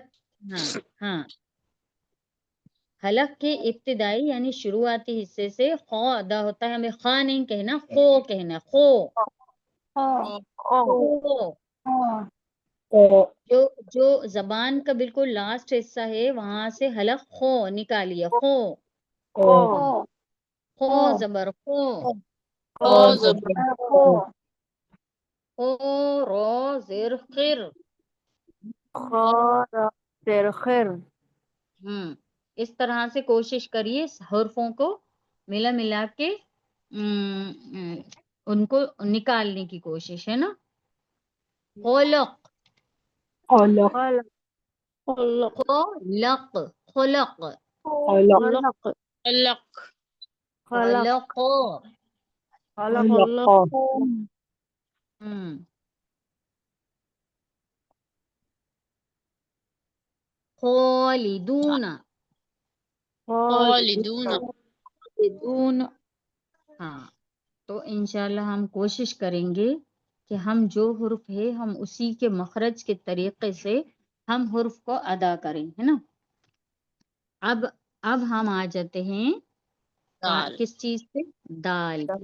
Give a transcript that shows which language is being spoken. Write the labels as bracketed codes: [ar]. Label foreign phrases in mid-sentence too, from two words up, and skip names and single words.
[ur] ہاں ہاں، حلق کے ابتدائی یعنی شروعاتی حصے سے خو ادا ہوتا ہے. ہمیں خواہ نہیں کہنا، خو کہنا. خو خو. جو زبان کا بالکل لاسٹ حصہ ہے وہاں سے حلق خو نکالیے. خو خو زبر خو. خو زبر. خو رو زر خر. اس طرح سے کوشش کریے حرفوں کو ملا کے ان کو نکالنے کی کوشش، ہے نا. خلق خلق خلق خلق خلق خلق. خلق. خلق خالدون. خالدون. ہاں، تو انشاءاللہ ہم کوشش کریں گے کہ ہم جو حرف ہے ہم اسی کے مخرج کے طریقے سے ہم حرف کو ادا کریں، ہے نا. اب ہم آ جاتے ہیں دال. کس چیز سے؟ دال پہ.